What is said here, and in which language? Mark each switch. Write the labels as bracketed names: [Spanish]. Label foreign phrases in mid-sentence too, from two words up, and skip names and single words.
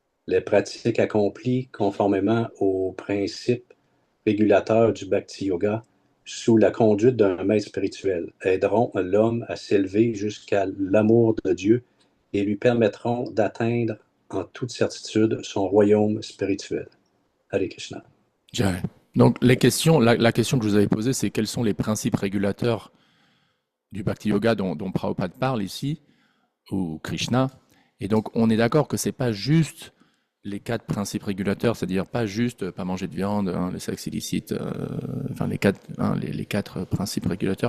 [French] Les pratiques accomplies conformément aux principes régulateurs du Bhakti Yoga sous la conduite d'un maître spirituel aideront l'homme à s'élever jusqu'à l'amour de Dieu et lui permettront d'atteindre en toute certitude son royaume spirituel. Hare Krishna. Jai. Donc la question que je vous avais posée, c'est quels sont les principes régulateurs du Bhakti Yoga dont Prabhupada parle ici, ou Krishna. Et donc on est d'accord que c'est pas juste les 4 principes régulateurs, c'est-à-dire pas juste pas manger de viande, hein, le sexe illicite, enfin les 4 principes régulateurs.